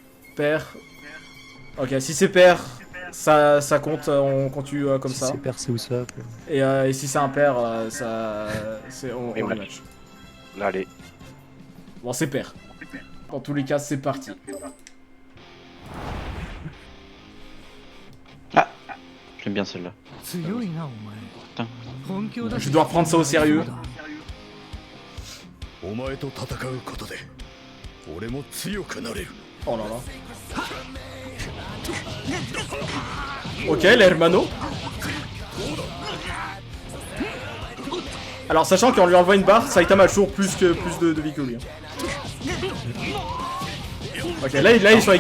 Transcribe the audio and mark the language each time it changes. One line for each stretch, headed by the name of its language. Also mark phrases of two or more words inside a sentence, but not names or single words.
French: Ok, si c'est père, ça compte, on continue comme Si ça. c'est percé ou ça. Et si c'est impair, on Et match. rematch. Allez. Bon, c'est pair. Dans tous les cas, c'est parti. J'aime bien celle-là.
Japanese: 強いなお前本気を出
French: Je dois reprendre ça au sérieux.
Japanese: お前と戦うことで俺も強くなれる
French: Oh là là. Ok, l'hermano. Alors, sachant qu'on lui envoie une barre, Saitama a toujours plus de vie que lui. Hein. Ok, là ils sont à